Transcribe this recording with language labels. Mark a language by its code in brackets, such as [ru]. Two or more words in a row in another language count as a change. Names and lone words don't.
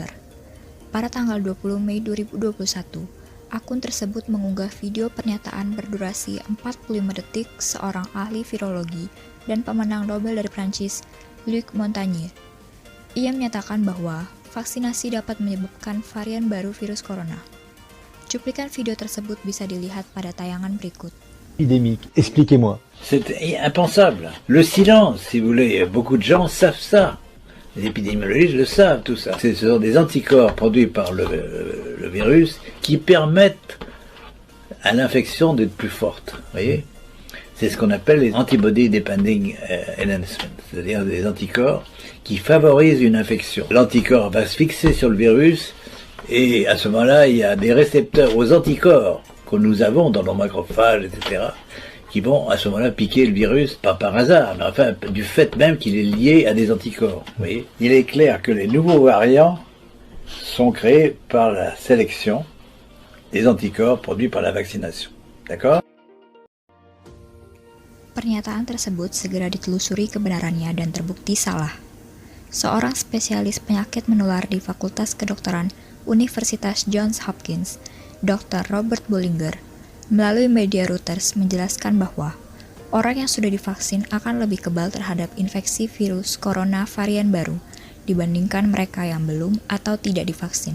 [id] Pada tanggal 20 Mei 2021, akun tersebut mengunggah video pernyataan berdurasi 45 detik seorang ahli virologi dan pemenang Nobel dari Prancis, Luc Montagnier. Ia menyatakan bahwa vaksinasi dapat menyebabkan varian baru virus corona. Cuplikan video tersebut bisa dilihat pada tayangan berikut. [fr] Épidémique, expliquez-moi. C'est impensable. Le silence, si vous voulez, beaucoup de gens savent ça. Les épidémiologistes le savent, tout ça. Ce sont des anticorps produits par le virus qui permettent à l'infection d'être plus forte. Vous voyez ? C'est ce qu'on appelle les [en] antibody depending enhancement, [fr] c'est-à-dire des anticorps qui favorisent une infection. L'anticorps va se fixer sur le virus et à ce moment-là, il y a des récepteurs aux anticorps que nous avons dans nos macrophages, etc., qui vont à ce moment-là piquer le virus, pas par hasard, mais enfin du fait même qu'il est lié à des anticorps. Vous voyez ? Il est clair que les nouveaux variants sont créés par la sélection des anticorps produits par la vaccination. D'accord ? [id] Pernyataan tersebut segera ditelusuri kebenarannya dan terbukti salah. Seorang spesialis penyakit menular di Fakultas Kedokteran Universitas Johns Hopkins, Dr. Robert Bollinger, melalui media Reuters menjelaskan bahwa orang yang sudah divaksin akan lebih kebal terhadap infeksi virus corona varian baru dibandingkan mereka yang belum atau tidak divaksin.